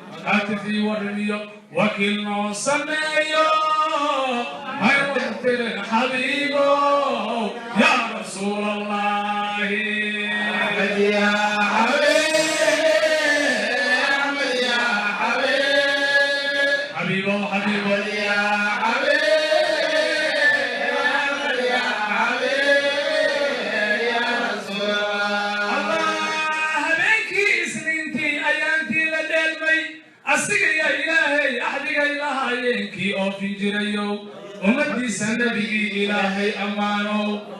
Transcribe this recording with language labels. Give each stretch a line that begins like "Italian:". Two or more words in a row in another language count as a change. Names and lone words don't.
Somali: Haatifii warramiyo, wakiil noo sameeyo. Hay waqtirin xabiibo,
Arabic: يا رسول الله. أحمد يا حبيب، أحمد يا حبيب. حبيبو، حبيبو, يا حبيب، يا حبيب، يا حبيب، يا رسول الله. Allah,
Somali: habeenkii Isniintii ayaantii la dheelmay, asiga ya Ilaahay axdigay lahaayeenkii oofin jirayow, ummaddiisa nabigii Ilaahay ammaanow.